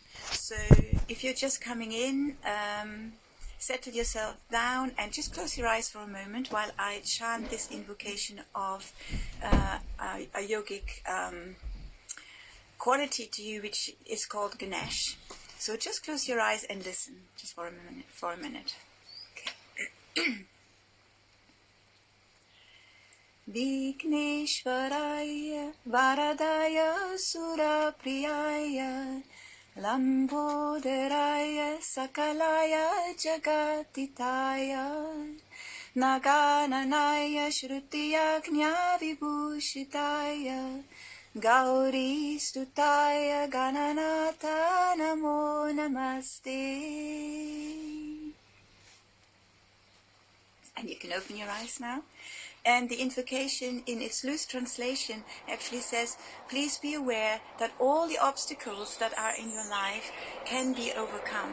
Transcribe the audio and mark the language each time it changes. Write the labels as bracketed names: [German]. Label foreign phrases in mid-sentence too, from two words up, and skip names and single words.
[English] So if you're just coming in, settle yourself down and just close your eyes for a moment while I chant this invocation of a yogic quality to you, which is called Ganesh. So just close your eyes and listen just for a minute. [Sanskrit] Vigneshvaraya Varadaya Surapriyaya Lambodharaya Sakalaya Jagatitaya Nagananaya Shrutiyagnya Vibhushitaya Gauri Stutaya Gananata Namo Namaste. [English] And you can open your eyes now. And the invocation in its loose translation actually says, please be aware that all the obstacles that are in your life can be overcome.